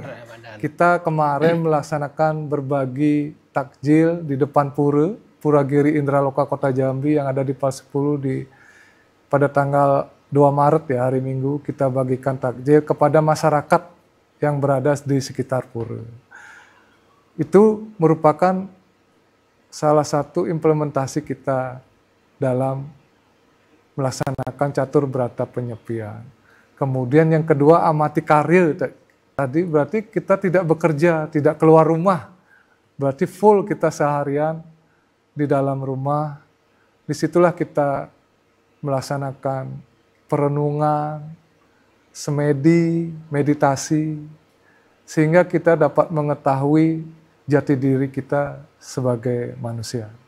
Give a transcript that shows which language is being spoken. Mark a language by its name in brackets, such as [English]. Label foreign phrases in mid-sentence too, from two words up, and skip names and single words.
[Indonesian] Kita kemarin melaksanakan berbagi takjil di depan Pura Giri Indraloka Kota Jambi yang ada di Pas 10 pada tanggal 2 Maret ya, hari Minggu, kita bagikan takjil kepada masyarakat yang berada di sekitar pura. Itu merupakan salah satu implementasi kita dalam melaksanakan catur berata penyepian. Kemudian yang kedua, amati karir. Tadi berarti kita tidak bekerja, tidak keluar rumah. Berarti full kita seharian di dalam rumah. Disitulah kita melaksanakan perenungan, semedi, meditasi, sehingga kita dapat mengetahui jati diri kita sebagai manusia.